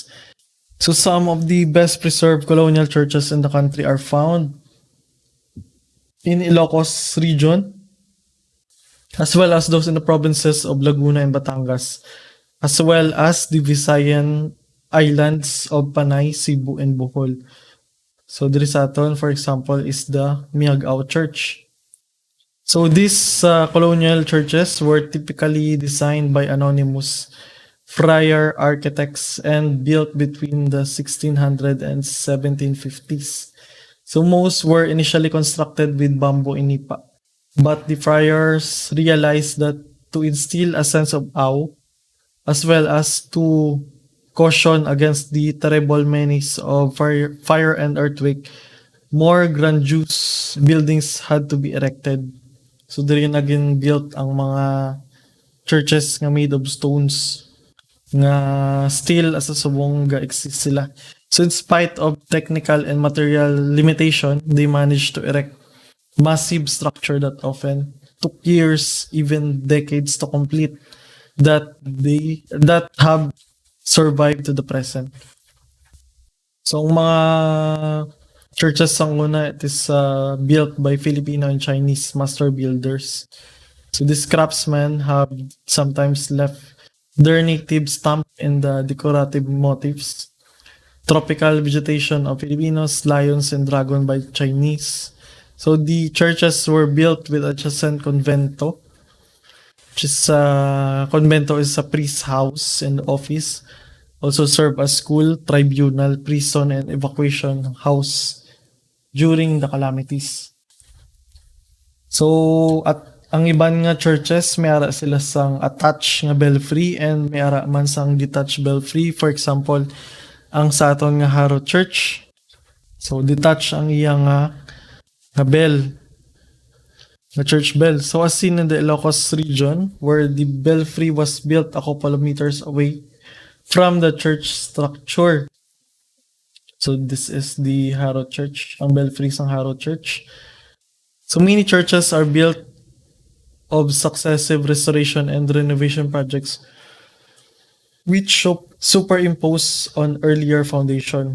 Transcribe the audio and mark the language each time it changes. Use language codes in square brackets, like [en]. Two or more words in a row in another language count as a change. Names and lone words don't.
[en] So some of the best preserved colonial churches in the country are found in Ilocos region, as well as those in the provinces of Laguna and Batangas, as well as the Visayan islands of Panay, Cebu, and Bohol. [hil] So diri sa aton, [en] for example, is the Miagao Church. So these colonial churches were typically designed by anonymous friar architects and built between the 1600 and 1750s. So most were initially constructed with bamboo and nipa. But the friars realized that to instill a sense of awe, as well as to caution against the terrible menace of fire and earthquake, more grandiose buildings had to be erected. [hil] So diri naging built ang mga churches nga [en] made of stones [hil] nga [en] still as a [hil] subong ga-exist sila. [en] So in spite of technical and material limitation, they managed to erect massive structure that often took years, even decades to complete, that have survived to the present. [hil] So ang mga churches sa una, [en] it is built by Filipino and Chinese master builders. So these craftsmen have sometimes left their native stamp in the decorative motifs. Tropical vegetation of Filipinos, lions and dragon by Chinese. So the churches were built with adjacent convento, which is convento is a priest house and office. Also serve as school, tribunal, prison, and evacuation house during the calamities. [hil] So at ang iban nga churches may ara sila sang attached nga belfry and may ara man sang detached belfry. [en] For example, [hil] ang sa aton nga Haro Church. So detached ang iyang nga bell, [en] the church bell. So as seen in the Ilocos region, where the belfry was built a couple of meters away from the church structure. So this is the Haro Church, [hil] ang belfry sang Haro Church. [en] So many churches are built of successive restoration and renovation projects which superimpose on earlier foundation.